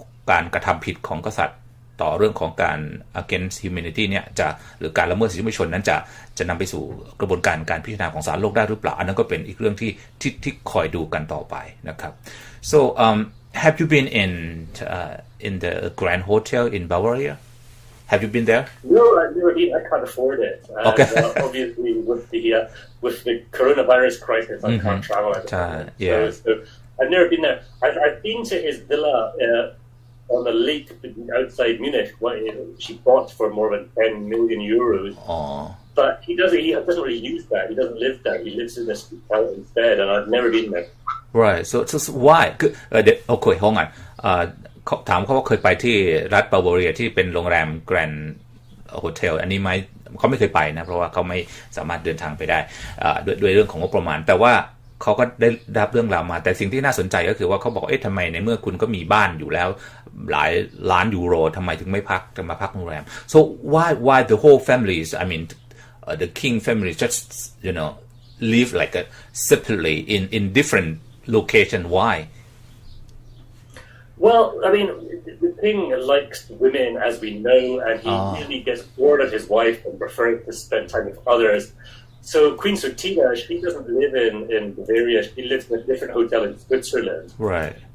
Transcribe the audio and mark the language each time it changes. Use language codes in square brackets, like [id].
[th] การกระทำผิดของกษัตริย์ต่อเรื่องของการ [en] against humanity [th] เนี่ยหรือการละเมิดสิทธิมนุษยชนนั้นจะนำไปสู่กระบวนการพิจารณาของศาลโลกได้หรือเปล่าอันนั้นก็เป็นอีกเรื่องที่คอยดูกันต่อไปนะครับ [en] so have you been in the Grand Hotel in Bavaria have you been there No, I've never been. I can't afford it. And, okay obviously with the coronavirus crisis I can't travel at the moment. Yeah. So I've never been there. I've been to his villa on the lake outside Munich. She bought for more than 10 million euros. But he doesn't really use that. He doesn't live there. He lives in this hotel instead, and I've never been there. Right. So why? [th] โอเคห้องอ่ะถามเขาว่าเคยไปที่รัฐบาวาเรียที่เป็นโรงแรมแกรนด์โฮเทลอันนี้ไหมเขาไม่เคยไปนะเพราะว่าเขาไม่สามารถเดินทางไปได้ด้วยเรื่องของงบประมาณแต่ว่าเขาก็ได้รับเรื่องราวมาแต่สิ่งที่น่าสนใจก็คือว่าเขาบอกทำไมในเมื่อคุณก็มีบ้านอยู่แล้วหลายล้านยูโรทำไมถึงไม่จะมาพักโรงแรม [en] so why the whole families I mean the king family just live like a separately in different location why Well, I mean, the king likes women, as we know, and he really gets bored of his wife and prefers to spend time with others. So Queen Sutina, she doesn't live in Bavaria. She lives in a different hotel in Switzerland. Right.